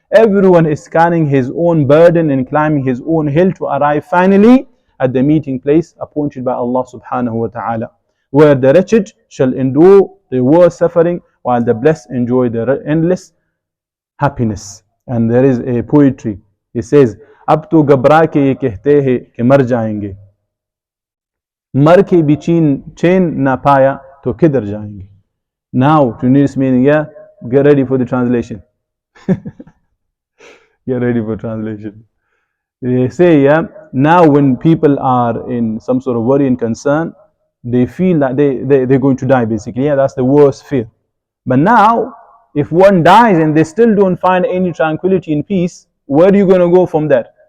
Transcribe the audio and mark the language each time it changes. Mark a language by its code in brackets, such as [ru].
[en] Everyone is carrying his own burden and climbing his own hill to arrive finally at the meeting place appointed by Allah subhanahu wa ta'ala, where the wretched shall endure the worst suffering while the blessed enjoy the endless happiness. And there is a poetry. It says, [hi] अब तो घबरा के ये कहते हैं कि मर जाएंगे, मर के भी चैन ना पाया तो किधर जाएंगे. [en] Now, to this meaning, yeah, get ready for the translation. Get ready for translation. They say, yeah, now when people are in some sort of worry and concern, they feel that they're going to die basically. Yeah, that's the worst fear. But now, if one dies and they still don't find any tranquility and peace, where are you going to go from there?